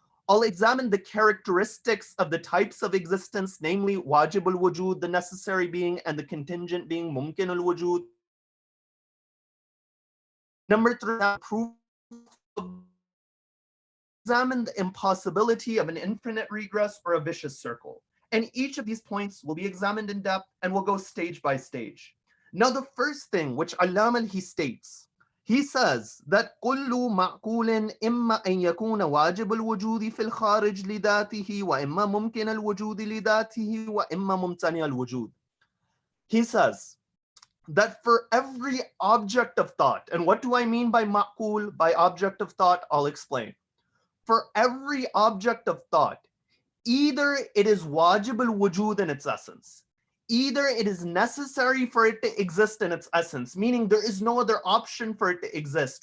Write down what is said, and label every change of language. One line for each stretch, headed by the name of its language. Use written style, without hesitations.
English: I'll examine the characteristics of the types of existence, namely wajib al-wujud, the necessary being, and the contingent being mumkin al-wujud. Number 3, proof. Examine the impossibility of an infinite regress or a vicious circle. And each of these points will be examined in depth, and we'll go stage by stage.
Arabic: Now, the first thing which Allama he states, he says that كل معقول إما أن يكون واجب الوجود في الخارج لذاته وإما ممكن الوجود لذاته وإما ممتنع الوجود.
English: He says that for every object of thought, and what do I mean by ma'qul, by object of thought? I'll explain. For every object of thought, either it is wajib al-wujud in its essence, either it is necessary for it to exist in its essence, meaning there is no other option for it to exist.